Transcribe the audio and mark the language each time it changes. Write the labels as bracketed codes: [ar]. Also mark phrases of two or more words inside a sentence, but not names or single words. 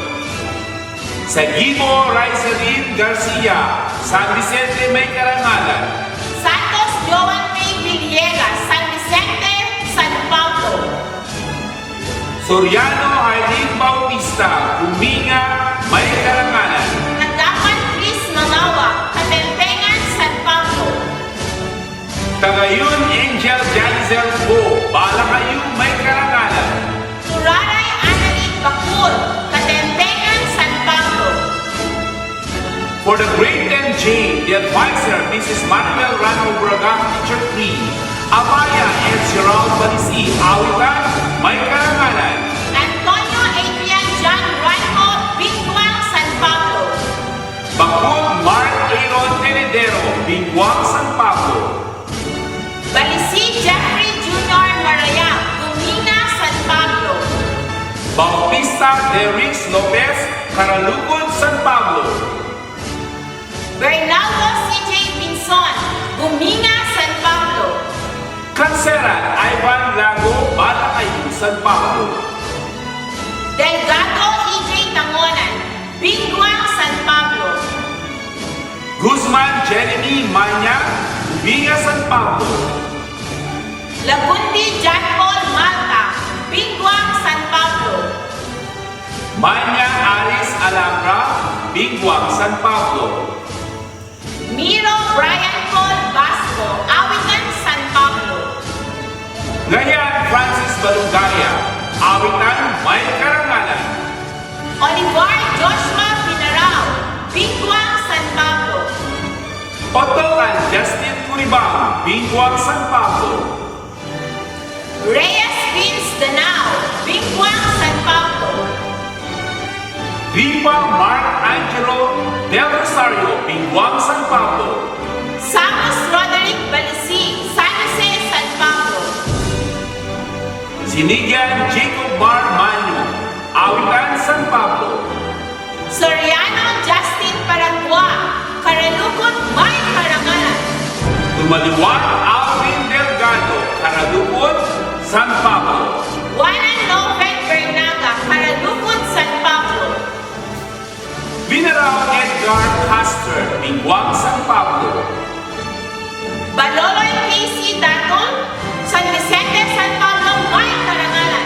[tl] Sagibo Raisalin Garcia, San Vicente, May Karangalan. Santos Joan May Villegas, San Vicente, San Pablo. Soriano Aileen Bautista, Huminga, May Karangalan. Nagapan Chris Mangawa, Katentengan, San Pablo. Tagayun Angel Janizel Bo, Balakayu, May Karangalan. Turaray Annalyn Bakul, Katentengan, San Pablo. [en] For the great and Jane, the advisor, Mrs. [tl] Manuel Rano Braga, Teacher 3, Amaya and Gerald Balisi, Awitan, May Karangalan. Antonio Adrian John Ranco, Bingwang, San Pablo. Bakul Mark Aaron Tenedero, Bingwang, San Pablo. Balisi Jeffrey Jr. Marayang, Guminga, San Pablo. Bautista Derricks Lopez, Caralugod, San Pablo. Bernardo C.J. Pinson, Guminga, San Pablo. Canceran Ivan Lago, Balakayu, San Pablo. Delgado E.J. Tangonan, Bingwang, San Pablo. Guzman Jeremy Manya, Binga, San Pablo. Lagundi John Paul Malta, Bingwang, San Pablo. Manya Aris Alambra, Bingwang, San Pablo. Miro Brian Paul Basco, Awitan, San Pablo. Ngayon Francis Balungaya, Awitan, May Karangalan. Olivar Joshua Pinarao, Bingwang, San Pablo. Otokan Justin Curibang, Bingwang, San Pablo. Reyes Vince Danao, Bingwang, San Pablo. Ripa Mark Angelo Del Rosario, Binguang, San Pablo. Samos Roderick Balisi, San Jose, San Pablo. Sinigan Jacob Mar Manyo, Awitan, San Pablo. Soriano Justin Paragua, Karalukot, May Karangalan. Tumaliwan Alvin Delgado, Karalukot, San Pablo. Juana Noven Bernaga, Karalukot, San Pablo. Mineral Edgar Caster, Binguang, San Pablo. Baloloy Casey Datol, San Vicente, San Pablo, May Karangalan.